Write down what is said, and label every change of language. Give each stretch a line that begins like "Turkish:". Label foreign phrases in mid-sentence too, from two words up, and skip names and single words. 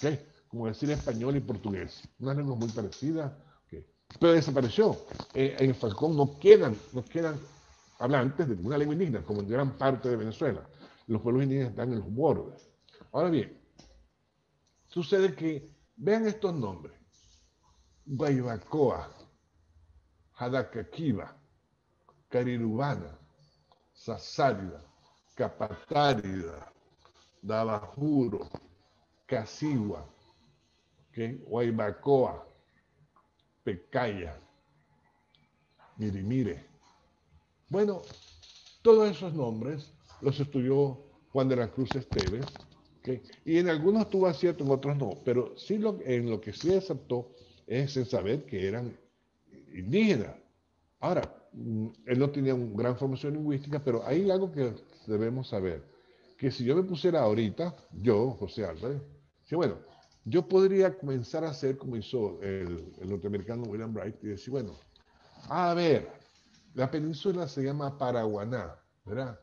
Spanish: Como decir español y portugués. Unas lenguas muy parecidas. ¿Okay? Pero desapareció. En Falcón no quedan hablantes de ninguna lengua indígena, como en gran parte de Venezuela. Los pueblos indígenas están en los bordes. Ahora bien, sucede que, vean estos nombres: Guaybacoa, Jadacaquiva, Carirubana, Sasárida, Capatárida, Dabajuro, Casigua, ¿okay? Guaybacoa, Pecaya, Mirimire. Bueno, todos esos nombres los estudió Juan de la Cruz Esteves, ¿okay? Y en algunos tuvo acierto, en otros no, pero sí en lo que sí aceptó es en saber que eran indígenas. Ahora, él no tenía una gran formación lingüística, pero hay algo que debemos saber, que si yo me pusiera ahorita, yo, José Álvarez, que bueno, yo podría comenzar a hacer como hizo el norteamericano William Bright y decir, bueno, a ver, la península se llama Paraguaná, ¿verdad?